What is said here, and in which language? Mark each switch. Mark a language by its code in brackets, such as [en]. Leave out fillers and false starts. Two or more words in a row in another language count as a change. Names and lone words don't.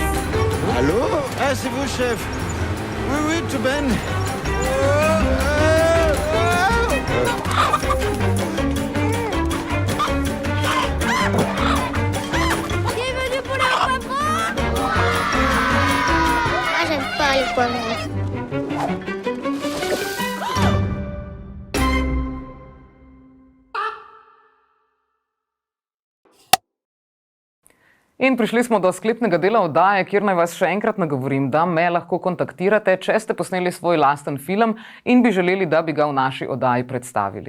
[fr] Allô? Ah, c'est vous, chef? Oui, oui, tout ben. Bienvenue poulet au poivron! Ah, j'aime pas les poivrons. [sl] In prišli smo do sklepnega dela oddaje, kjer naj vas še enkrat nagovorim, da me lahko kontaktirate, če ste posneli svoj lasten film in bi želeli, da bi ga v naši oddaji predstavili.